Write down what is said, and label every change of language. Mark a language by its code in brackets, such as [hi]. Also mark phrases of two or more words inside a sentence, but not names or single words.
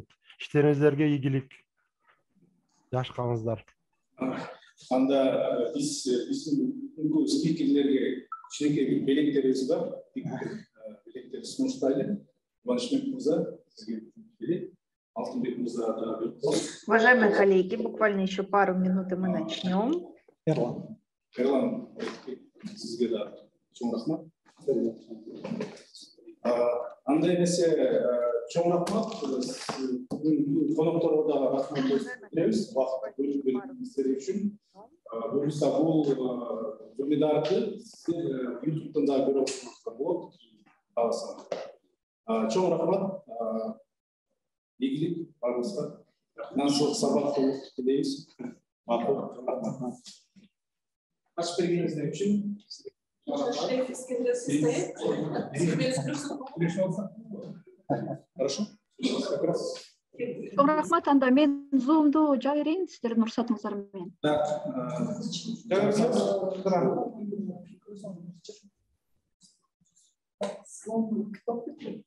[ky] Иштериңиздерге ийгилик. Жаш калыңыздар. Анда биздин спикерлерге кичинекей белектерибиз бар. Белектерди сунуштайлы. Кубанычбек мырза, сизге берейин. Алтынбек мырза да. [ru] Уважаемые коллеги, буквально еще пару минут и мы начнем. [ky] Эрлан, сизге да чоң рахмат. Андай нерсе Чоң рахмат. Конокторго да рахмат беребиз. Убакыт бөлүп бергениңиздер үчүн. Буюрса бул вебинарды сиздер YouTube'дан да көрө аласыңыздар болот. Чоң рахмат. Ийгилик барыңызга. Финансылык сабактуулук тилейбиз. Ачып бергениңиздер үчүн. Хорошо. [ru] Как раз. [ky] Чоң рахмат. Анда мен Zoom'ду жаап берейин сиздердин уруксатыңыздар менен. Да.